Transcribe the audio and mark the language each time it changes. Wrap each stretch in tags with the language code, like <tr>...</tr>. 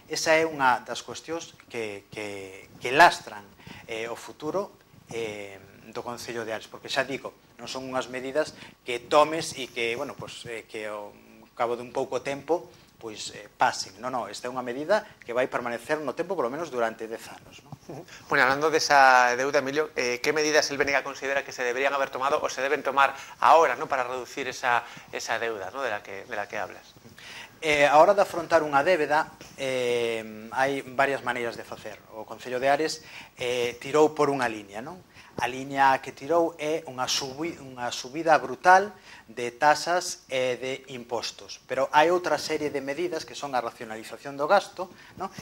<gl>Esa é unha das cuestións que lastran o futuro do Concello de Ares, porque xa digo, non son unhas medidas que tomes e que, bueno, pues, que ao cabo de un pouco tempo pois pasen. Non, esta é unha medida que vai permanecer no tempo polo menos durante 10 anos, ¿no?</gl> <es>Bueno, hablando de esa deuda, Emilio, ¿qué medidas el Bénega considera que se deberían haber tomado o se deben tomar ahora, ¿no?, para reducir esa deuda, ¿no?, de la que hablas?</es> <gl>A hora de afrontar unha débeda hai varias maneiras de facer. O Concello de Ares tirou por unha liña, non? A liña que tirou é unha subida brutal de tasas e de impostos. Pero hai outra serie de medidas que son a racionalización do gasto, non?</gl>